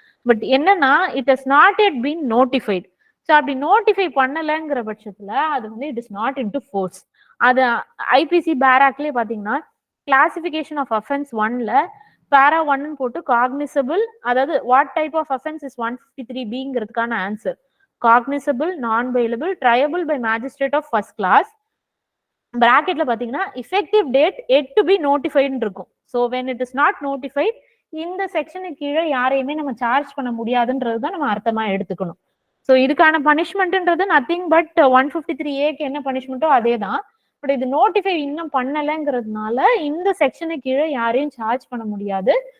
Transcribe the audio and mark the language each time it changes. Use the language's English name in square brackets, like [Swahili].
[English] But என்னன்னா it has not yet been notified. [Tamil] So அப்படி notify பண்ணலைங்கிற பட்சத்துல அது வந்து [English] It is not into force. [Tamil] அது ஐபிசி பேராக்லயே பாத்தீங்கன்னா [English] Classification of offence 1ல para 1 போட்டு cognisable, அதாவது what type of offence is 153Bங்கிறதுக்கான answer cognisable, non bailable, triable by magistrate of first class. [Tamil] பிராக்கெட்ல பாத்தீங்கன்னா [English] effective date yet to be notified [Tamil] இருக்கும். So [English] when it is not notified [Tamil] இந்த செக்ஷனுக்கு கீழே யாரையுமே நம்ம சார்ஜ் பண்ண முடியாதுன்றது தான் நம்ம அர்த்தமா எடுத்துக்கணும். ஸோ இதுக்கான பனிஷ்மெண்ட்ன்றது நத்திங் பட் 153Aக்கு என்ன பனிஷ்மெண்ட்டோ அதே தான். பட் இது நோட்டிஃபை இன்னும் பண்ணலைங்கிறதுனால இந்த செக்ஷனுக்கு கீழே யாரையும் சார்ஜ் பண்ண முடியாது.